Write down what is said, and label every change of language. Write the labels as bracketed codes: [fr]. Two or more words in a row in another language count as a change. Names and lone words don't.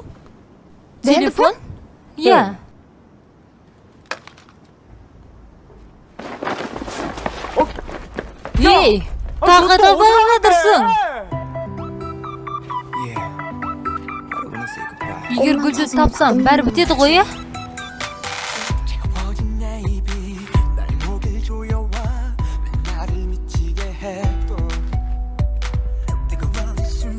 [kk] Телефон? Иә. Ей, тағы да балаға жатырсың. Егер гүлді тапсам, бәрі бітеді ғой, иә? [ko] 차가워진 내 입이 날 목을 조여와 왜 나를 미치게 해도 뜨거운 이